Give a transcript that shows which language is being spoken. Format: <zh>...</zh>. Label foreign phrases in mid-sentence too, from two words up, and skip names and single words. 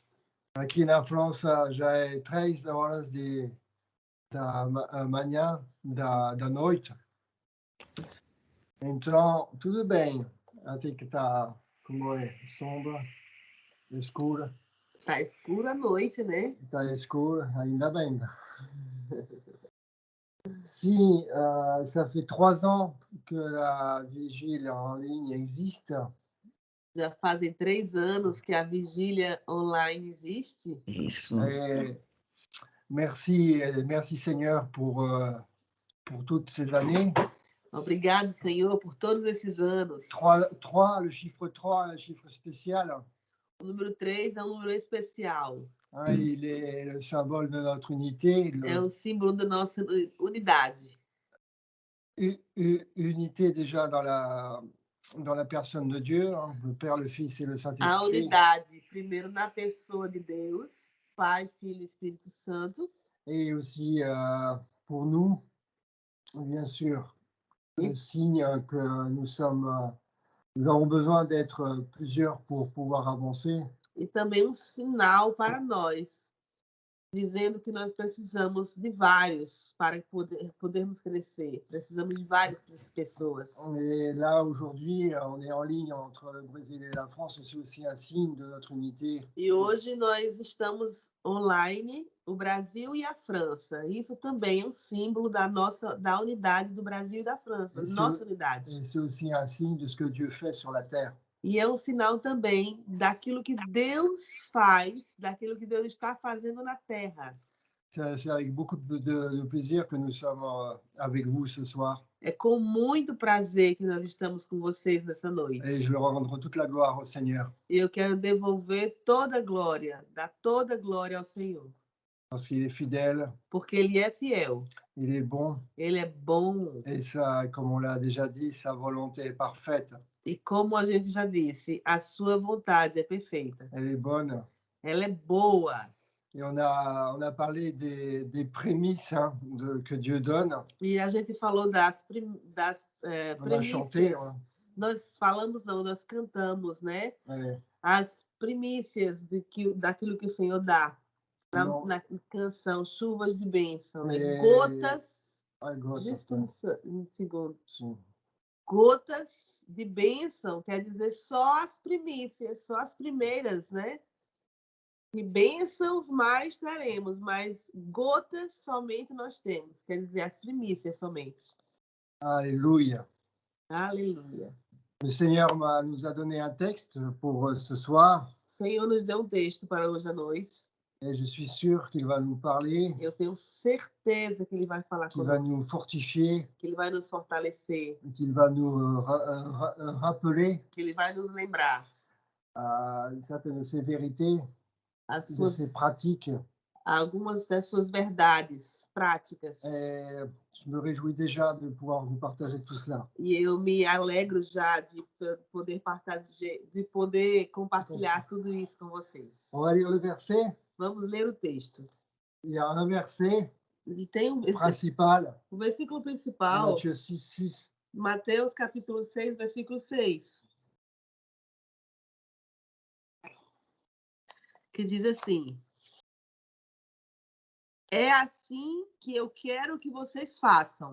<pt>Aqui na França já é 3 horas da manhã, da noite. Então, tudo bem. Até que está como é, sombra, escura. Tá escura a noite, né? Está escuro, ainda bem. Sim,</pt> <fr>ça fait 3 ans que la vigile en ligne existe.</fr> <pt>Já fazem 3 anos que a vigília online existe. Isso.</pt> <fr>Merci Seigneur pour toutes ces années.</fr> <pt>Obrigado, Senhor, por todos esses anos.</pt> <fr>3, le chiffre 3 est un chiffre spécial.</fr> <pt>O número 3 é um número especial.</pt> <fr>Il est le symbole de notre unité.</fr> <pt>É o símbolo da nossa unidade.</pt> <fr>Unité déjà dans la personne de Dieu, le Père, le Fils et le</fr> <pt>A</pt> <fr>Saint-Esprit.</fr> <pt>unidade, primeiro na pessoa de Deus, Pai, Filho e Espírito Santo.</pt> <fr>Et aussi pour nous, bien sûr, le signe que nous avons besoin d'être plusieurs pour pouvoir avancer.</fr> <pt>E também sinal para nós, dizendo que nós precisamos de vários para podermos crescer. Precisamos de várias pessoas.</pt> <fr>Et là, aujourd'hui, on est en ligne entre le Brésil et la France, et c'est aussi un signe de notre unité.</fr> <pt>E hoje nós estamos online, o Brasil e a França. Isso também é um símbolo da unidade do Brasil e da França, nossa unidade.</pt> <fr>Et c'est aussi un signe de ce que Dieu fait sur la terre.</fr> <pt>E é um sinal também daquilo que Deus faz, daquilo que Deus está fazendo na Terra.</pt> <fr>C'est avec beaucoup de plaisir que nous sommes avec vous ce soir.</fr> <pt>É com muito prazer que nós estamos com vocês nessa noite.</pt> <fr>Et je veux rendre toute la gloire au Seigneur.</fr> <pt>E eu quero devolver toda a glória, dar toda a glória ao Senhor.</pt> <fr>Parce qu'il est fidèle.</fr> <pt>Porque Ele é fiel.</pt> <fr>Il est bon.</fr> <pt>Ele é bom.</pt> <fr>Et ça, comme on l'a déjà dit, sa volonté est parfaite.</fr> <pt>E como a gente já disse, a sua vontade é perfeita.</pt> <fr>Elle est bonne.</fr> <pt>Ela é boa.</pt> <fr>Et on a parlé des prémices que Dieu donne.</fr> <pt>E a gente falou das</pt> <fr>On a chanté.</fr> <pt>Nós falamos, não, nós cantamos, né?</pt> <fr>Ouais.</fr> <pt>As primícias daquilo que o Senhor dá. Na canção Chuvas de Bênção, né? Gotas. Justo um segundo. Sim. Gotas de bênção quer dizer só as primícias, só as primeiras, né? E bênçãos mais teremos, mas gotas somente nós temos, quer dizer as primícias somente.</pt> <fr>Alléluia.</fr> <pt>Aleluia.</pt> <fr>Le Seigneur nous a donné un texte pour ce soir.</fr> <pt>O Senhor nos deu um texto para hoje à noite.</pt> <fr>Et je suis sûr qu'il va nous parler.</fr> <pt>Eu tenho certeza que ele vai falar</pt> <fr>qu'il</fr> <pt>conosco.</pt> <fr>Va nous fortifier.</fr> <pt>Que ele vai nos fortalecer.</pt> <fr>Qu'il va nous rappeler.</fr> <pt>Que ele vai nos lembrar.</pt> <fr>Certaines de ses vérités, de ses pratiques.</fr> <pt>Algumas das suas verdades práticas.</pt> <fr>Je me réjouis déjà de pouvoir vous partager tout cela.</fr> <pt>E eu me alegro já de poder compartilhar tudo isso com vocês.</pt> <fr>On va lire le verset.</fr> <pt>Vamos ler o texto.</pt> <fr>Il y a un verset</fr> <pt>principal. O versículo principal.</pt> <fr>Matthieu 6.</fr> <pt>Mateus capítulo 6, versículo 6. Que diz assim: é assim que eu quero que vocês façam.</pt>